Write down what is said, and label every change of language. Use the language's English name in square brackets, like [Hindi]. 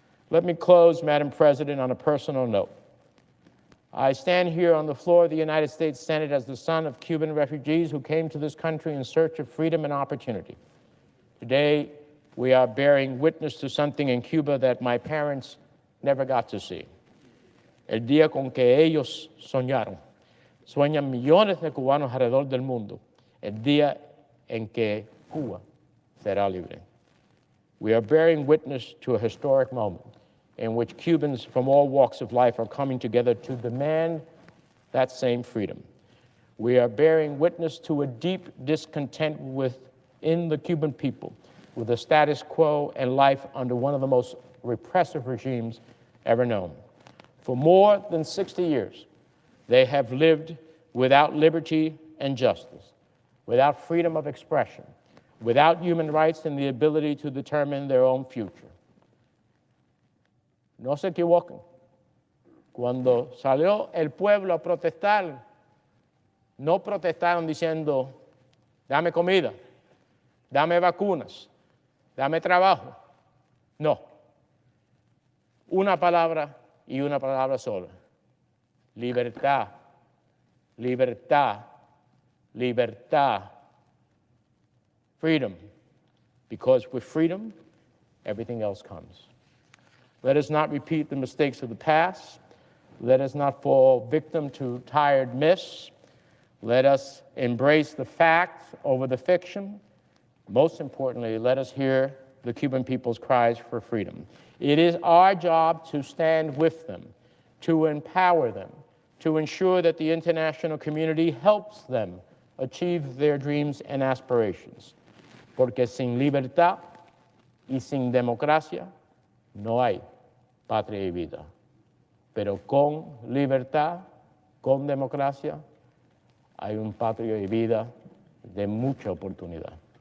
[English] Let me close, Madam President, on a personal note. I stand here on the floor of the United States Senate as the son of Cuban refugees who came to this country in search of freedom and opportunity. Today, we are bearing witness to something in Cuba that my parents never got to see. [Spanish] El día con que ellos soñaron. Sueñan millones de cubanos alrededor del mundo. El día en que Cuba será libre. [English] We are bearing witness to a historic moment in which Cubans from all walks of life are coming together to demand that same freedom. We are bearing witness to a deep discontent within the Cuban people with the status quo and life under one of the most repressive regimes ever known. For more than 60 years, they have lived without liberty and justice, without freedom of expression, without human rights and the ability to determine their own future. [Spanish] No se equivoquen. Cuando salió el pueblo a protestar, no protestaron diciendo, dame comida, dame vacunas, dame trabajo. No. Una palabra y una palabra sola. Libertad, libertad, libertad. [English] Freedom. Because with freedom, everything else comes. Let us not repeat the mistakes of the past. Let us not fall victim to tired myths. Let us embrace the facts over the fiction. Most importantly, let us hear the Cuban people's cries for freedom. It is our job to stand with them, to empower them, to ensure that the international community helps them achieve their dreams and aspirations. [Spanish] Porque sin libertad y sin democracia no hay patria y vida. Pero con libertad, con democracia, hay un patria y vida de mucha oportunidad.